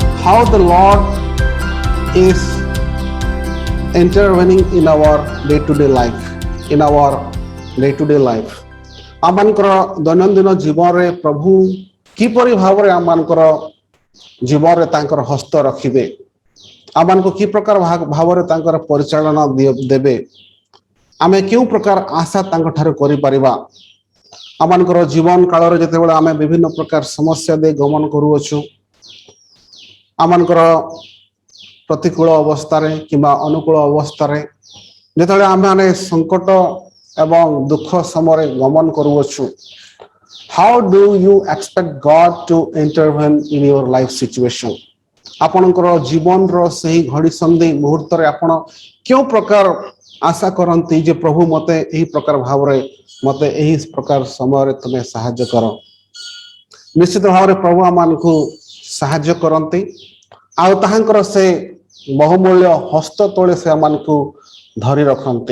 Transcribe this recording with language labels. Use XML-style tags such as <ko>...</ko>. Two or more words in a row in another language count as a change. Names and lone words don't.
<en>how the Lord is intervening in our day-to-day life, in our day-to-day life.</en> <or>आमମାନଙ୍କର ଦୈନନ୍ଦିନ ଜୀବନରେ ପ୍ରଭୁ କିପରି ଭାବରେ ଆମାନଙ୍କର ଜୀବନରେ ତାଙ୍କର ହସ୍ତ ରଖିବେ, ଆମମାନଙ୍କୁ କି ପ୍ରକାର ଭାବରେ ତାଙ୍କର ପରିଚାଳନା ଦେବେ, ଆମେ କେଉଁ ପ୍ରକାର ଆଶା ତାଙ୍କ ଠାରୁ କରିପାରିବା। ଆମମାନଙ୍କର ଜୀବନ କାଳରେ ଯେତେବେଳେ ଆମେ ବିଭିନ୍ନ ପ୍ରକାର ସମସ୍ୟା ଦେଇ ଗମନ କରୁଅଛୁ, ଆମମାନଙ୍କର ପ୍ରତିକୂଳ ଅବସ୍ଥାରେ କିମ୍ବା ଅନୁକୂଳ ଅବସ୍ଥାରେ ଯେତେବେଳେ ଆମେମାନେ ସଙ୍କଟ ଏବଂ ଦୁଃଖ ସମୟରେ ଗମନ କରୁଅଛୁ,</or> <en>how do you expect God to intervene in your life situation?</en> <or>ଆପଣଙ୍କର ଜୀବନର ସେହି ଘଡ଼ି ସନ୍ଧି ମୁହୂର୍ତ୍ତରେ ଆପଣ କେଉଁ ପ୍ରକାର ଆଶା କରନ୍ତି ଯେ ପ୍ରଭୁ ମୋତେ ଏହି ପ୍ରକାର ଭାବରେ ମୋତେ ଏହି ପ୍ରକାର ସମୟରେ ତୁମେ ସାହାଯ୍ୟ କର। ନିଶ୍ଚିତ ଭାବରେ ପ୍ରଭୁ ଆମମାନଙ୍କୁ ସାହାଯ୍ୟ କରନ୍ତି ଆଉ ତାହାଙ୍କର ସେ ବହୁମୂଲ୍ୟ ହସ୍ତ ତଳେ ସେ ଆମମାନଙ୍କୁ ଧରି ରଖନ୍ତି।</or>